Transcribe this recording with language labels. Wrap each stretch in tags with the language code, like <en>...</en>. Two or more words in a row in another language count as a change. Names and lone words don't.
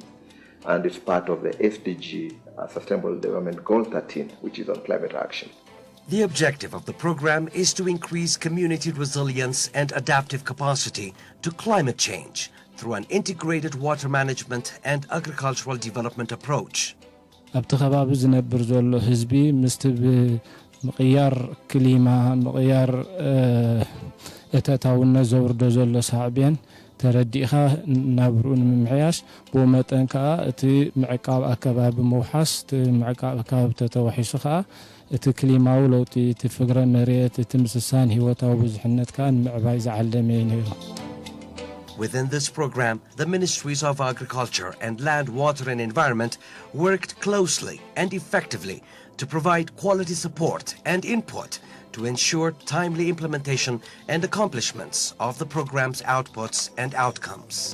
<en>And it's part of the SDG, Sustainable Development Goal 13, which is on climate action. The objective of the program is to increase community resilience and adaptive capacity to climate change through an integrated water management and agricultural development approach.</en> <ti>ኣብቲ ከባቢ ዝነብር ዘሎ ህዝቢ ምስቲ ምቕያር ክሊማ ምቕያር እተታውነት ዘውርዶ ዘሎ ሳዕብያን ተረዲእኻ ናብርኡ ንምምሕያሽ ብኡ መጠን ከዓ እቲ ምዕቃብ ኣከባቢ ምውሓስ እቲ ምዕቃብ ኣከባቢ ተተዋሒሱ ከዓ እቲ ክሊማዊ ለውጢ እቲ ፍግረ መሬት እቲ ምስሳን ህይወታዊ ብዙሕነት ከዓ ንምዕባይ ዝዓለመ እዩ ነይሩ።</ti> <en>Within this program, the Ministries of Agriculture and Land, Water and Environment worked closely and effectively to provide quality support and input to ensure timely implementation and accomplishments of the program's outputs and outcomes.</en>